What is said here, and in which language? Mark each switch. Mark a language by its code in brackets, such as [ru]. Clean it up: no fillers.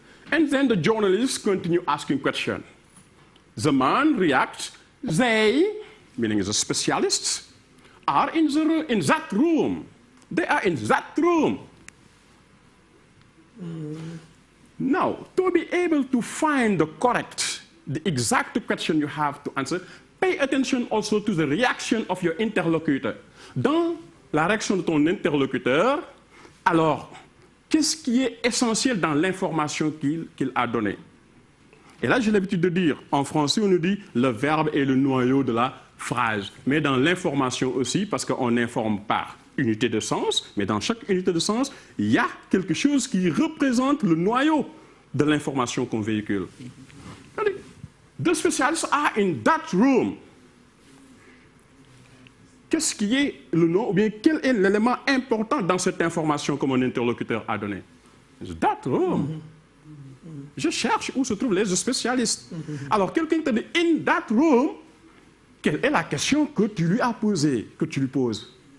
[en] And then the journalists continue asking questions. The man reacts, they, meaning the specialists, are in that room. They are in that room. Now, to be able to find the exact question you have to answer, pay attention also to the reaction of your interlocutor. [fr] Dans la réaction de ton interlocuteur, alors, qu'est-ce qui est essentiel dans l'information qu'il a donnée? Et là, j'ai l'habitude de dire, en français, on nous dit le verbe est le noyau de la phrase. Mais dans l'information aussi, parce qu'on informe par unité de sens, mais dans chaque unité de sens, il y a quelque chose qui représente le noyau de l'information qu'on véhicule. [en] The specialists are in that room. [fr] Qu'est-ce qui est le nom, ou bien quel est l'élément important dans cette information que mon interlocuteur a donné? [en] That room. [fr] Je cherche où se trouvent les spécialistes. Alors, quelqu'un te dit [en] in that room, [fr] quelle est la question que tu lui as posée, que tu lui poses?